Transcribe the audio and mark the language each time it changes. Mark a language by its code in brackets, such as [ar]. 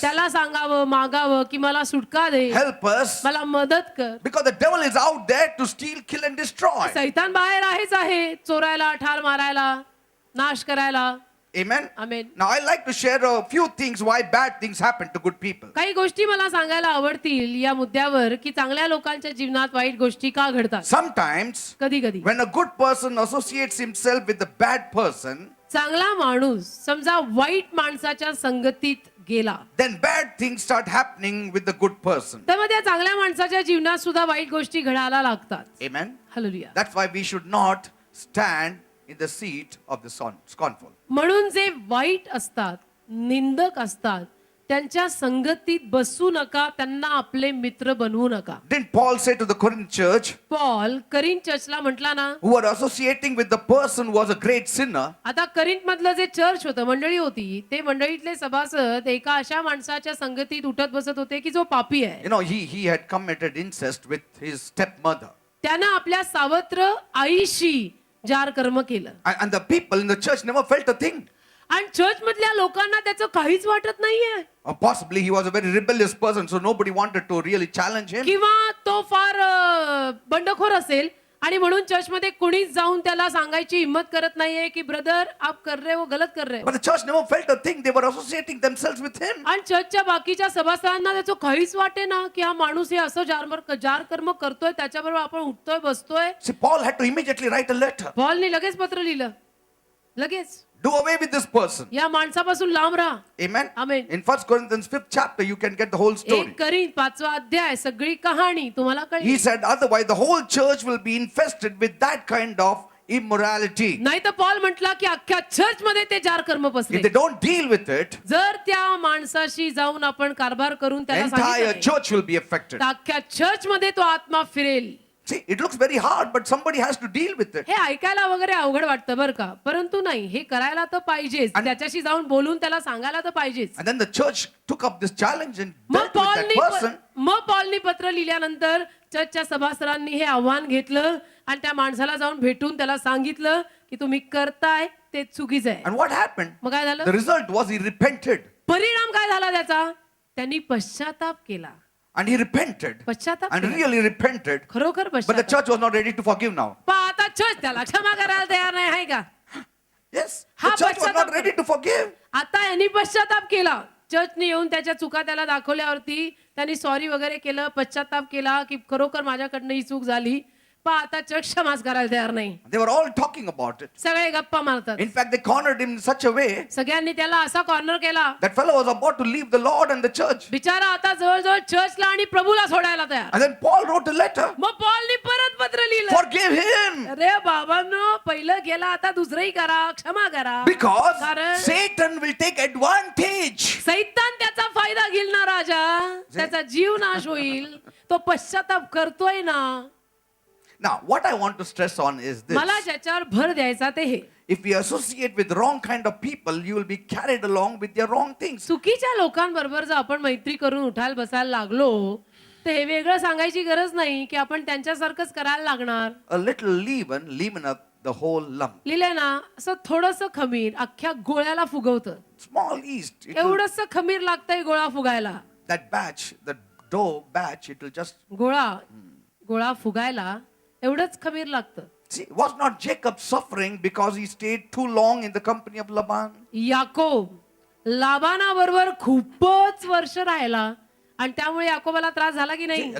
[mr] त्याला सांगावं, मागावं की मला सुटका दे, [en] help us, [mr] मला मदत कर. [en] because the devil is out there to steal, kill, and destroy. [mr] सैतान बाहेर आहेच आहे, चोरायला, ठार मारायला, नाश करायला. [en] Amen. [mr] Amen. [en] Now, I like to share a few things why bad things happen to good people. [mr] काही गोष्टी मला सांगायला आवडतील या मुद्द्यावर की चांगल्या लोकांच्या जीवनात वाईट गोष्टी का घडतात. [en] Sometimes, [mr] कधी कधी [en] when a good person associates himself with a bad person, [mr] चांगला माणूस समजा वाईट माणसाच्या संगतीत गेला [en] then bad things start happening with the good person. [mr] तर मग त्या चांगल्या माणसाच्या जीवनात सुद्धा वाईट गोष्टी घडायला लागतात. [en] Amen. [mr] Hallelujah. [en] That's why we should not stand in the seat of the scornful. [mr] म्हणून जे वाईट असतात, निंदक असतात, त्यांच्या संगतीत बसू नका, त्यांना आपले मित्र बनवू नका. [en] Didn't Paul say to the Corinth church, [mr] Paul Corinth चर्चला म्हटला ना, [en] who were associating with the person who was a great sinner, [mr] आता करिंथ मधलं जे चर्च होतं, मंडळी होती, ते मंडळीतले सभासद एका अशा माणसाच्या संगतीत उठत बसत होते की जो पापी आहे. [en] you know, he had committed incest with his stepmother. [mr] त्यानं आपल्या सावत्र आईशी जार कर्म केलं [en] And the people in the church never felt a thing. [mr] आणि चर्च मधल्या लोकांना त्याचं काहीच वाटत नाहीये. [en] Or possibly he was a very rebellious person, so nobody wanted to really challenge him. [mr] किंवा तो फार बंडखोर असेल आणि म्हणून चर्चमध्ये कुणीच जाऊन त्याला सांगायची हिंमत करत नाहीये की [hi] ब्रदर आप कर रहे हो, [mr] गलत कर रहे हो. [en] But the church never felt a thing. They were associating themselves with him. [mr] आणि चर्चच्या बाकीच्या सभासदांना त्याचं काहीच वाटे ना की हा माणूस हे असं जार कर्म करतोय, त्याच्याबरोबर आपण उठतोय बसतोय. [en] See, Paul had to immediately write a letter. [mr] पॉलने लगेच पत्र लिहिलं, लगेच [en] Do away with this person. [mr] या माणसापासून लांब राहा. [en] Amen. Amen. In 1 Corinthians 5th chapter, you can get the whole story. [mr] एक करीन 5वा अध्याय सगळी कहाणी तुम्हाला [en] He [mr] कळेल. [en] said, otherwise, the whole church will be infested with that kind of immorality. [mr] नाही तर पॉल म्हटला की अख्ख्या चर्च मध्ये ते जार कर्म [en] If [mr] पसरेल. [en] they don't deal with it, [mr] जर त्या माणसाशी जाऊन आपण कारभार करून [en] the [mr] त्याला [en] entire [mr] सांगितलं नाही, [en] church will be affected. [mr] तर अख्ख्या चर्च मध्ये तो आत्मा फिरेल. [en] See, it looks very hard, but somebody has to deal with it. [mr] हे ऐकायला वगैरे अवघड वाटतं बरं का, परंतु नाही, हे करायला तर पाहिजेच. त्याच्याशी जाऊन बोलून त्याला सांगायला तर पाहिजेच. [en] And then the church took up this challenge and [mr] मग [en] dealt with that person. [mr] पॉलनी पत्र लिहिल्यानंतर चर्चच्या सभासदांनी हे आव्हान घेतलं आणि त्या माणसाला जाऊन भेटून त्याला सांगितलं की तुम्ही करताय ते चुकीचं आहे. [en] And what happened? [mr] मग काय झालं? [en] The result was he repented. [mr] परिणाम काय झाला त्याचा? त्यांनी पश्चाताप केला. [en] And he repented. [mr] पश्चाताप [en] And [mr] केला. [en] really repented. [mr] खरोखर [en] But the [mr] पश्चाताप. [en] church was not ready to forgive now. [mr] पण आता चर्च त्याला क्षमा करायला तयार नाही आहे का? [en] Yes. [mr] हा [en] The church was [mr] पश्चाताप [en] not ready to forgive. [mr] आता यांनी पश्चाताप केला. चर्चने येऊन त्याच्या चुका त्याला दाखवल्यावरती त्यांनी सॉरी वगैरे केलं, पश्चाताप केला की खरोखर माझ्याकडनं ही चूक झाली. पण आता चर्च क्षमाच करायला तयार नाही. [en] They were all talking about it. [mr] सगळे गप्पा मारतात. [en] In fact, they cornered him in such a way [mr] सगळ्यांनी त्याला असा कॉर्नर केला, [en] that fellow was about to leave the Lord and the church. [mr] बिचारा आता जवळजवळ चर्चला आणि प्रभूला सोडायला तयार. [en] And then Paul wrote a letter. [mr] मग पॉलनी परत पत्र लिहिलं, [en] Forgive him. [mr] अरे बाबांनो, पहिलं गेला आता दुसरंही करा, क्षमा करा. [en] Because [mr] कारण [en] Satan will take advantage. [mr] सैतान त्याचा फायदा घेईल ना राजा, त्याचा जीव नाश होईल. तो पश्चाताप करतोय ना. [en] Now, what I want to stress on is this. [mr] मला ज्याच्यावर भर द्यायचा ते हे, [en] If we associate with wrong kind of people, you will be carried along with their wrong things. [mr] चुकीच्या लोकांबरोबर जर आपण मैत्री करून उठायला बसायला लागलो तर हे वेगळं सांगायची गरज नाही की आपण त्यांच्यासारखंच करायला लागणार. [en] A little leaven up the whole lump. [mr] लिहिलंय ना, असं थोडंसं खमीर अख्ख्या गोळ्याला फुगवतं. [en] Small yeast. [mr] एवढंच खमीर लागतंय गोळा फुगायला. [en] That batch, the dough batch, it will just. [mr] गोळा फुगायला एवढंच खमीर लागतं. [en] See, was not Jacob suffering because he stayed too long in the company of Laban? [mr] Yakob लाबानाबरोबर खूपच वर्ष राहिला आणि त्यामुळे याकोबाला त्रास झाला की नाही?